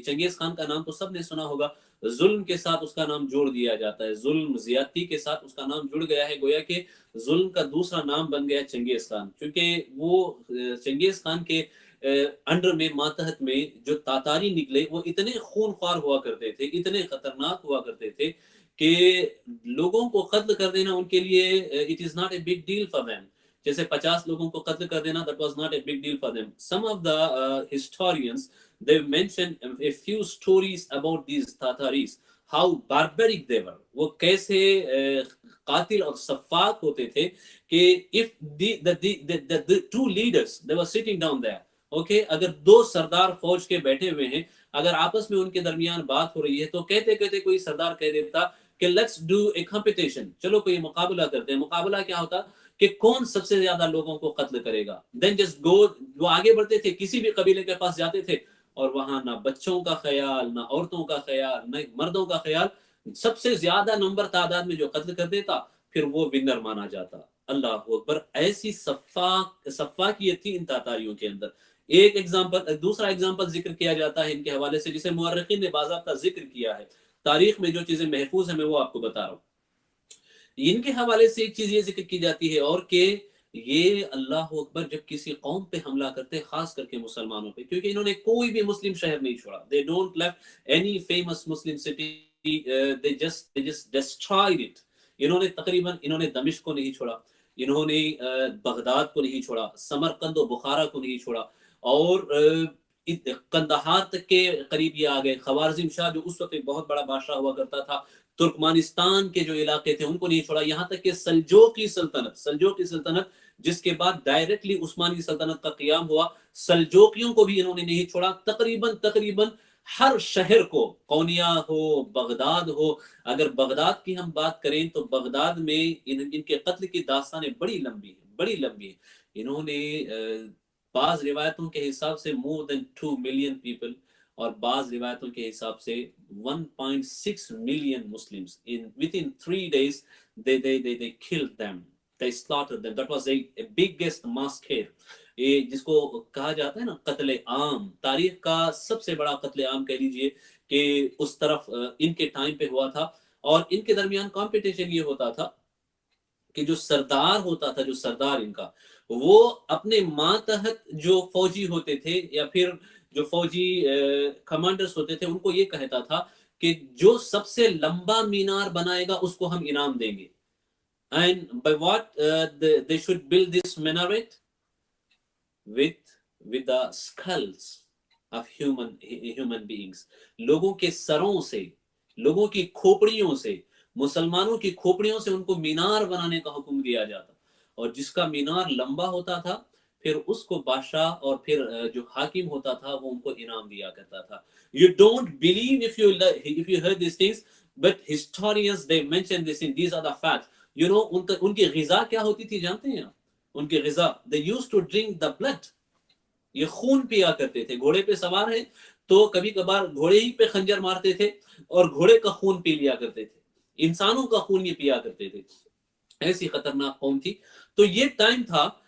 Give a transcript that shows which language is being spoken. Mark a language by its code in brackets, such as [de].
[ur] چنگیز خان کا نام تو سب نے سنا ہوگا. ظلم کے ساتھ اس کا نام جوڑ دیا جاتا ہے، ظلم زیادتی کے ساتھ اس کا نام جڑ گیا ہے، گویا کہ ظلم کا دوسرا نام بن گیا چنگیز خان. کیونکہ وہ چنگیز خان کے انڈر میں، ماتحت میں جو تاتاری نکلے وہ اتنے خونخوار ہوا کرتے تھے، اتنے خطرناک ہوا کرتے تھے کہ لوگوں کو قتل کر دینا ان کے لیے [en] it is not a big deal for them. [ur] جیسے 50 لوگوں کو قتل کر دینا [en] that was not a big deal for them. Some of the historians they mentioned a few stories about these Tataris, how barbaric they were. [ur] وہ کیسے قاتل اور سفاک ہوتے تھے کہ [en] if the two leaders they were sitting down there, okay, [ur] اگر دو سردار فوج کے بیٹھے ہوئے ہیں، اگر آپس میں ان کے درمیان بات ہو رہی ہے تو کہتے کوئی سردار کہہ دیتا کہ [en] let's do a competition, [ur] چلو کوئی مقابلہ کرتے ہیں. مقابلہ کیا ہوتا کہ کون سب سے زیادہ لوگوں کو قتل کرے گا. [en] then just go, [ur] وہ آگے بڑھتے تھے، کسی بھی قبیلے کے پاس جاتے تھے اور وہاں نہ بچوں کا خیال، نہ عورتوں کا خیال، نہ مردوں کا خیال، سب سے زیادہ نمبر تعداد میں جو قتل کر دیتا پھر وہ ونر مانا جاتا. اللہ اکبر، ایسی صفاقیت تھی ان تاتاریوں کے اندر. ایک ایگزامپل، دوسرا ایگزامپل ذکر کیا جاتا ہے ان کے حوالے سے جسے مورخین نے باضابطہ ذکر کیا ہے. تاریخ میں جو چیزیں محفوظ ہیں میں وہ آپ کو بتا رہا ہوں. ان کے حوالے سے ایک چیز یہ ذکر کی جاتی ہے اور کہ یہ اللہ اکبر جب کسی قوم پہ حملہ کرتے، خاص کر کے مسلمانوں پہ، کیونکہ انہوں نے کوئی بھی مسلم شہر نہیں چھوڑا. [en] they don't left any famous Muslim city, they just destroyed it. [ur] انہوں نے دمشق کو نہیں چھوڑا، انہوں نے بغداد کو نہیں چھوڑا، سمرقند و بخارا کو نہیں چھوڑا، اور قندہار تک کے قریب یہ آ گئے. خوارزم شاہ جو اس وقت ایک بہت بڑا بادشاہ ہوا کرتا تھا، ترکمانستان کے جو علاقے تھے ان کو نہیں چھوڑا، یہاں تک کہ سلجوقی سلطنت جس کے بعد ڈائریکٹلی عثمانی سلطنت کا قیام ہوا، سلجوقیوں کو بھی انہوں نے نہیں چھوڑا. تقریباً ہر شہر کو، قونیہ ہو، بغداد ہو. اگر بغداد کی ہم بات کریں تو بغداد میں ان کے قتل کی داستانیں بڑی لمبی ہیں. انہوں نے بعض روایتوں کے حساب سے [en] more than 2 million people [ur] اور بعض روایتوں کے حساب سے [en] 1.6 million Muslims within 3 days they killed them, they slaughtered them. That was a biggest massacre. [ur] یہ جس کو کہا جاتا ہے نا قتل عام، تاریخ کا سب سے بڑا قتل عام کہہ لیجئے کہ اس طرف ان کے ٹائم پہ ہوا تھا. اور ان کے درمیان کمپٹیشن یہ ہوتا تھا کہ جو سردار ہوتا تھا، جو سردار ان کا، وہ اپنے ماتحت جو فوجی ہوتے تھے یا پھر جو فوجی کمانڈرز ہوتے تھے ان کو یہ کہتا تھا کہ جو سب سے لمبا مینار بنائے گا اس کو ہم انعام دیں گے. [en] And by what they should build this minaret with the skulls of human beings. [ur] لوگوں کے سروں سے، لوگوں کی کھوپڑیوں سے، مسلمانوں کی کھوپڑیوں سے ان کو مینار بنانے کا حکم دیا جاتا. اور جس کا مینار لمبا ہوتا تھا پھر اس کو بادشاہ اور پھر جو حاکم ہوتا تھا وہ ان کو انعام دیا کرتا تھا. [en] You don't believe if you heard these things, but historians they mention this in these are the facts. You know [ur] ان کی غذا کیا ہوتی تھی جانتے ہیں آپ؟ ان کی غذا [en] they used to drink the blood. [ur] یہ خون پیا کرتے تھے. گھوڑے پہ سوار ہیں تو کبھی کبھار گھوڑے ہی پہ خنجر مارتے تھے اور گھوڑے کا خون پی لیا کرتے تھے. انسانوں کا خون یہ پیا کرتے تھے. ایسی خطرناک قوم تھی. تو یہ ٹائم تھا.